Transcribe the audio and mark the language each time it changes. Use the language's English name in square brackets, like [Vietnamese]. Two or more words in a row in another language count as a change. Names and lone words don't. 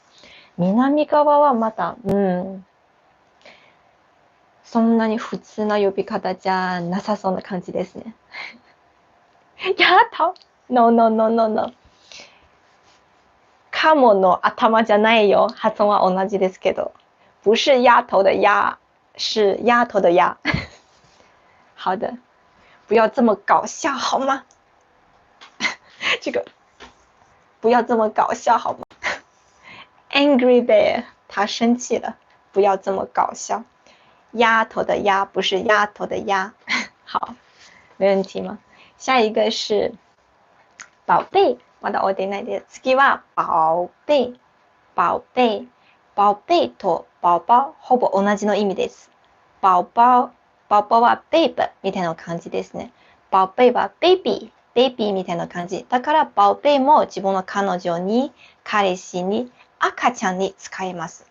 [Japanese] 南側はまた、そんなに普通な呼び方じゃなさそうな感じですね。 [Chinese] 丫頭 No。 [Japanese] カモの頭じゃないよ。発音は同じですけど。 [Chinese] 不是丫头的丫，是丫头的丫。好的，不要这么搞笑好吗？这个不要这么搞笑好吗？ Angry Bear， 他生气了，不要这么搞笑。丫头的丫不是丫头的丫。好，没问题吗？下一个是宝贝。 [Japanese] まだ終えていないです。次は宝贝。宝貝と宝宝ほぼ同じの意味です。宝宝はベイブみたいな感じですね。宝貝はベイビーみたいな感じ。だから宝貝も自分の彼女に、彼氏に、赤ちゃんに使います。